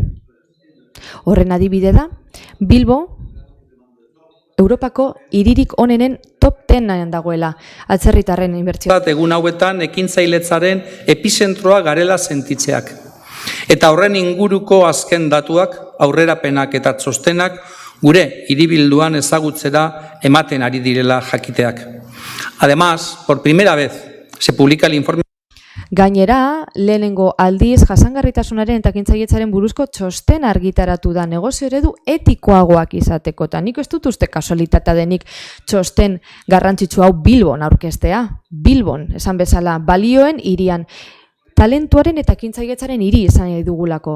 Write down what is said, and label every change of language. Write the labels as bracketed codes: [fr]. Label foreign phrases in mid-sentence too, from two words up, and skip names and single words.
[eu] Horren adibide da, Bilbo, Europako hiririk onenen top 10 dagoela, atzerritarren inbertsio. Egun hauetan ekintzailetzaren epizentroa garela sentitzeak. Eta horren inguruko azken datuak, aurrerapenak eta txostenak gure hiribilduan ezagutzera ematen ari direla jakiteak. [es] Además, por primera vez, se publica el informe. [eu] Gainera, lehenengo aldiz jasangarritasunaren eta ekintzailetzaren buruzko txosten argitaratu da negozio eredu etikoagoak izateko. Eta nik ez dut uste kasualitatea denik txosten garrantzitsu hau Bilbon aurkeztea. Bilbon, esan bezala, balioen hirian. Talentuaren eta ekintzailetzaren hiri izan nahi dugulako.